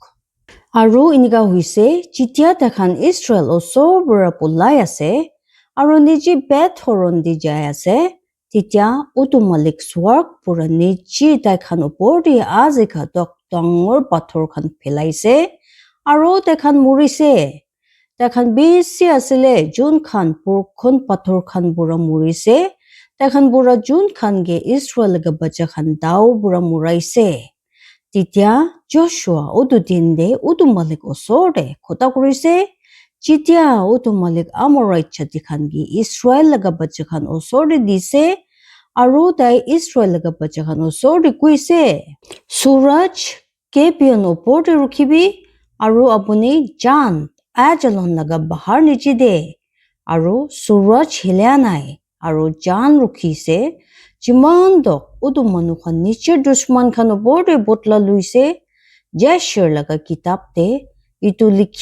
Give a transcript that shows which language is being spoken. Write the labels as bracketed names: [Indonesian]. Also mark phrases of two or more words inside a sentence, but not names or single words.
[Naga Pidgin] aru inika hoise chitya takhan Israel osor pura pulai ase aru niji bet horon de jai ase titya udu malik swarg pura niji takhan opor de azeka dok dangor pathor khan phelaise aru takhan murise takhan besi asile jun khan purkhon pathor khan pura murise takhan pura jun khan ge Israel ga bacha khan dau pura muraise titya Joshua udu dinde udu malik osorde khota kurise chitya udu malik Amorite jati khan ge Israel ga bacha khan osorde dise aru dai Israel ga bacha khan osorde kuise suraj Gibeon opor de rukhibi aru apuni jan Ajalon laga bahar nichi de aru suraj hilya nai aru jan rukhise jiman dok udu manu khan niche dushman khan opor de botla luise Jasher laga kitab de itu likhi